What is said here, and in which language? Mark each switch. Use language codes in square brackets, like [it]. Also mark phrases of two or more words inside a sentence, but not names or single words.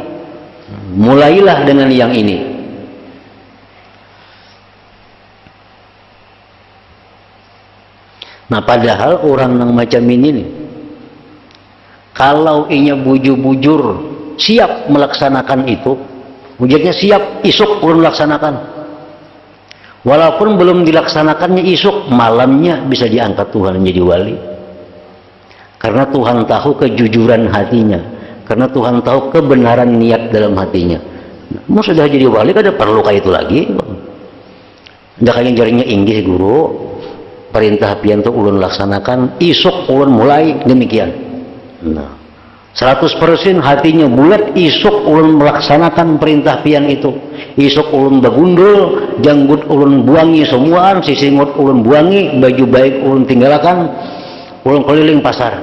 [bjn] Mulailah dengan yang ini. Nah padahal orang yang macam ini nih, kalau inya bujur-bujur siap melaksanakan itu, wujudnya siap, isuk urun melaksanakan. [id] Walaupun belum dilaksanakannya isuk, malamnya bisa diangkat Tuhan menjadi wali. Karena Tuhan tahu kejujuran hatinya, karena Tuhan tahu kebenaran niat dalam hatinya. Mau sudah jadi wali, [bjn] kada perlu kayak itu lagi. Ndak kayak jarinya inggih guru, perintah pian tu ulun laksanakan, isuk ulun mulai demikian. Nah, 100% hatinya bulat, isuk ulun melaksanakan perintah pian itu. Isuk ulun bagundul, janggut ulun buangi semuaan, sisingut ulun buangi, baju baik ulun tinggalkan, ulun keliling pasar.